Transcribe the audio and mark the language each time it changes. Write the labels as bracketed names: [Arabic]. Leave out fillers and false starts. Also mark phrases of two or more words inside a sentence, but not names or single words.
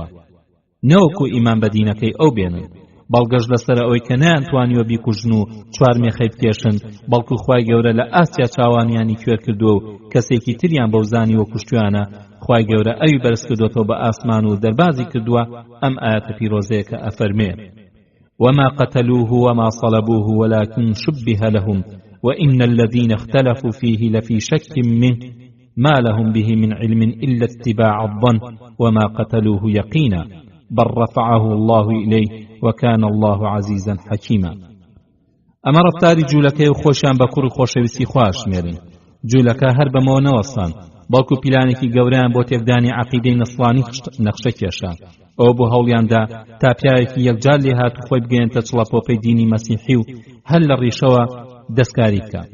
[Central Kurdish] نەوەکو ئیمان بە دینەکەی ئەو بێنن، بەڵگەش لەسەر ئەوەی کە نەیانتوانیوە بیکوژن و چوار مێخەی بکێشن، بەڵکو خوای گەورە لە ئاستیا چاوانیانی کوێر کردووە و کەسێکی تریان بەو زانیوە کوشتویانە. خوای گەورە ئەوی بەرز کردوێتەوە بە ئاسمان و دەربازی کردووە. ئەم ئاەتە پیرۆزەیە کە ئەفەرمێ [Arabic] وما قتلوه وما صلبوه ولكن شبه لهم وإن الذين اختلفوا فيه لفي شك منه ما لهم به من علم إلا اتباع الظن وما قتلوه يقينا بل رفعه الله إليه وكان الله عزيزا حكيما. [Central Kurdish] ئەمە ڕەفتاری جوولەکەی و خۆشیان بە کوڕ و خۆشەویستی خوا شمێرن. جوولەکە هەر بەمەوە نەوەستان، بەڵکو پیلانێکی گەورەیان بۆ تێکدانی عەقیدەی نەسڵانی نەخشە کێشان. ئەوە بۆ هەوڵیاندا تا پیاوێکی یەکجار لێ هات و خۆی بگەێنتە چڵەپۆپەی دینی مەسیحی و هەر لە ڕیشەوە دەستکاری بکات.